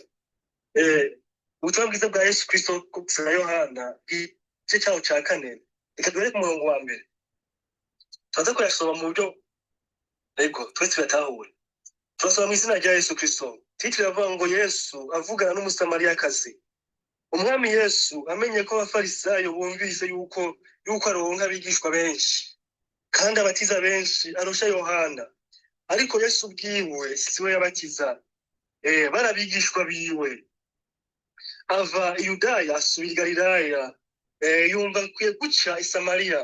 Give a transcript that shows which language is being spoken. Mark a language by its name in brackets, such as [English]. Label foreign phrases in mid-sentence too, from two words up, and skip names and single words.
[Rundi] Ubutumwa bwiza bwa Yesu Kristo na Yohana igice cyaho cya 4. Reka duhere ku murongo wa mbere. Tuza kuyasoma mu buryo twese tuyatahure. Turasoma mu izina rya Yesu Kristo. Titire avuga ngo Yesu avugana n'umusamariyakazi. Umwami Yesu amenye ko abafarisayo bumvise yuko aronka abigishwa benshi kandi abatiza benshi arusha Yohana. Ariko Yesu ubwiwe siwe yabatiza, barabigishwa biwe. Ava i Yudaya asubira i Galilaya, yumva akwiye guca i Samariya.